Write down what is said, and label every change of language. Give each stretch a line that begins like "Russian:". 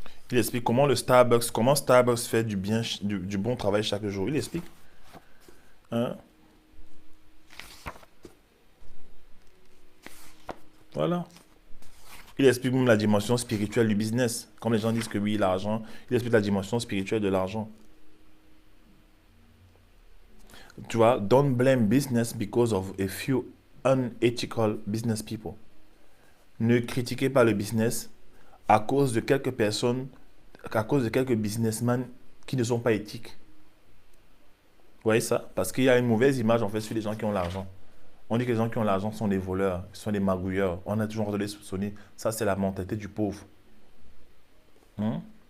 French: Il explique comment Starbucks fait du bon travail chaque jour. Il explique. Hein? Voilà. Il explique même la dimension spirituelle du business. Comme les gens disent que oui, l'argent, il explique la dimension spirituelle de l'argent. Tu vois,
English: don't blame business because of a few unethical business people.
French: Ne critiquez pas le business à cause de quelques personnes, à cause de quelques businessmen qui ne sont pas éthiques. Vous voyez ça? Parce qu'il y a une mauvaise image en fait sur les gens qui ont l'argent. On dit que les gens qui ont l'argent sont des voleurs, sont des magouilleurs. On a toujours entendu les soupçonner. Ça, c'est la mentalité du pauvre. Hein?